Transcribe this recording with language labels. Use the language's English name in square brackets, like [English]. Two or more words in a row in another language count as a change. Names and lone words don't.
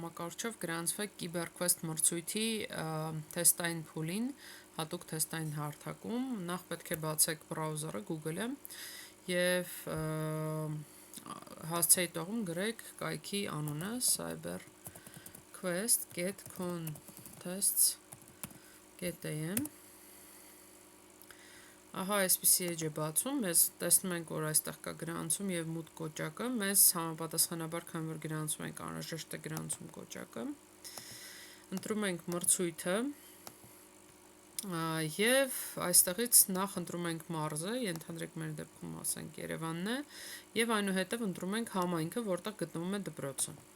[Armenian] համակարգչով գրանցվեք CyberQuest մրցույթի թեստային փուլին, հատուկ թեստային հարթակում։ Նախ պետք է բացեք բրաուզերը, Google-ը եւ հասցեի տողում գրեք կայքի անունը cyberquest.contests.am։ Ահա այսպիսի էջ է բացում, մեզ տեսնում ենք, որ այստեղ կա գրանցում եւ մուտք կոճակը, մեզ համապատասխանաբար, քանի որ գրանցում ենք, անհրաժեշտ է գրանցում կոճակը։ Ընտրում ենք մրցույթը եւ այստեղից նախ ընտրում ենք մարզը, ենթադրենք մեր դեպքում ասենք Երևանն է, եւ այնուհետեւ ընտրում ենք համայնքը, որտեղ գտնվում է դպրոցը։